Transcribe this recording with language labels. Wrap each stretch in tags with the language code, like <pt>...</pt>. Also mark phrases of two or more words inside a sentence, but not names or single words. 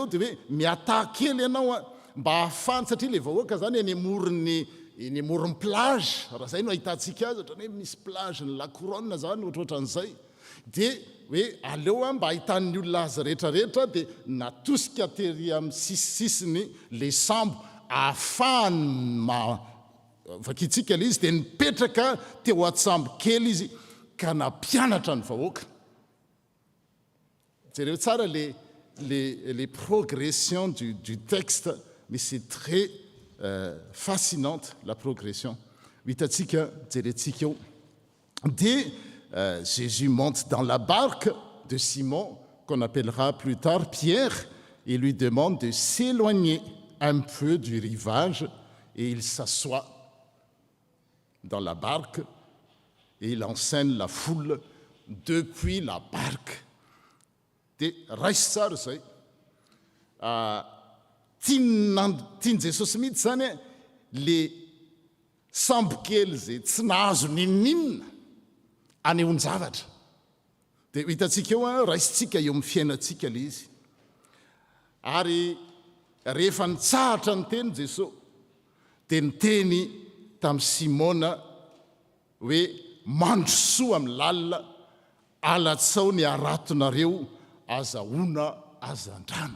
<mg>dia hoe miata kely ianao mba ahafany satria le vahoaka zany eny amoron'ny plage raha zay no ahitantsika azy ohatrany hoe misy plage ny La Couronne zany ohatrohatran'izay dia hoe aleo mba ahitan'ny olona azy rehetrarehetra dia natosika tery amin'ny sisisisiny le sambo ahafahany vakitsika le izy dia nipetraka teo atsambo kely izy ka nampianatra ny vahoaka. Jereo tsara</mg> <fr>les progressions du texte, mais c'est très fascinante la progression.</fr> <mg>Hitantsika jerentsika eo dia</mg> <fr>Jésus monte dans la barque de Simon, qu'on appellera plus tard Pierre, et lui demande de s'éloigner un peu du rivage, et il s'assoit dans la barque, et il enseigne la foule depuis la barque.</fr> <mg>Dia raisy tsara zay tiany Jesosy mihitsy zany le sambo kely zay tsy nahazo nininna aneon-javatra dia hitantsika eo raisitsika eo amin'ny fiainantsika le izy ary rehefa nitsahatra ny teny Jesosy dia niteny tamin'ny Simona hoe mandrosoa amin'ny lalina alatsao ny aratonareo azahoana azan-drano.</mg>